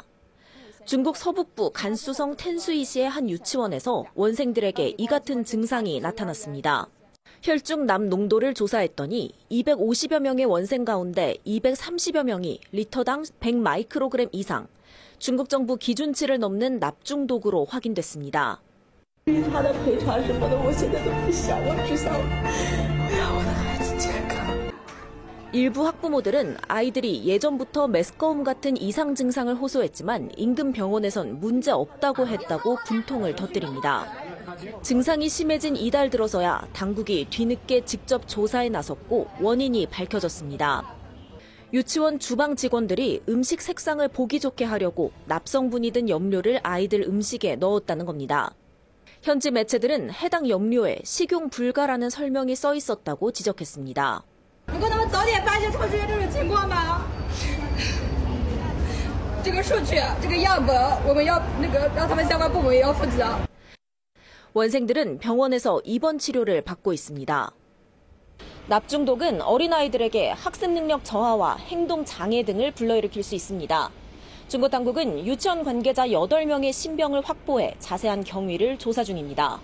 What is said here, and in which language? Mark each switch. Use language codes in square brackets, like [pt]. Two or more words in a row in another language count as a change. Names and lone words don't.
[ko] 중국 서북부 간수성 텐수이시의 한 유치원에서 원생들에게 이 같은 증상이 나타났습니다. 혈중 납 농도를 조사했더니 250여 명의 원생 가운데 230여 명이 리터당 100마이크로그램 이상, 중국 정부 기준치를 넘는 납중독으로 확인됐습니다. [zh] 他的赔偿什么的，我现在都不想，我只想让我的孩子健康。 [ko] 일부 학부모들은 아이들이 예전부터 메스꺼움 같은 이상 증상을 호소했지만 인근 병원에선 문제 없다고 했다고 분통을 터뜨립니다. 증상이 심해진 이달 들어서야 당국이 뒤늦게 직접 조사에 나섰고 원인이 밝혀졌습니다. 유치원 주방 직원들이 음식 색상을 보기 좋게 하려고 납성분이 든 염료를 아이들 음식에 넣었다는 겁니다. 현지 매체들은 해당 염료에 식용 불가라는 설명이 써 있었다고 지적했습니다. [zh] 能够早点发现、出现这种情况吗？这个数据、这个样本，我们要让他们相关部门也要负责。 [ko] 원생들은 병원에서 입원 치료를 받고 있습니다. 납중독은 어린아이들에게 학습 능력 저하와 행동 장애 등을 불러일으킬 수 있습니다. 중국 당국은 유치원 관계자 8명의 신병을 확보해 자세한 경위를 조사 중입니다.